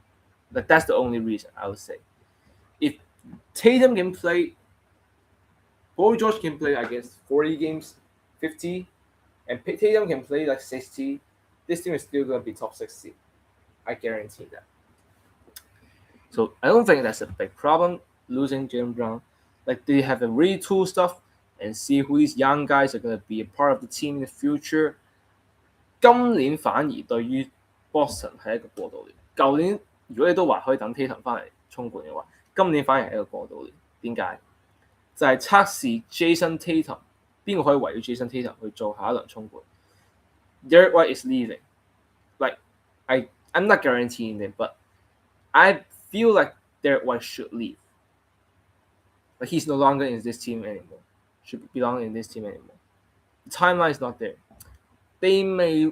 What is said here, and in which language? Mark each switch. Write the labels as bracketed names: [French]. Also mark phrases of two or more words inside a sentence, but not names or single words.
[English] Like that's the only reason I would say. If Tatum can play, Paul George can play, I guess 40 games, 50, and Tatum can play like 60, this team is still gonna be top 60. I guarantee that. So I don't think that's a big problem losing Jaylen Brown. Like they have to retool stuff and see who these young guys are gonna be a part of the team in the future. [Cantonese] 今年反而對於 Boston 係一個過渡年。舊年如果你都話可以等 Tatum 翻嚟衝冠嘅話，今年反而係一個過渡年。點解？就係測試 Jason Tatum 邊個可以圍繞 Jason Tatum 去做下一輪衝冠。 [English] Derek White is leaving. Like I'm not guaranteeing it, but I feel like Derek White should leave. Like he's no longer in this team anymore. Should belong in this team anymore. The timeline is not there. They may.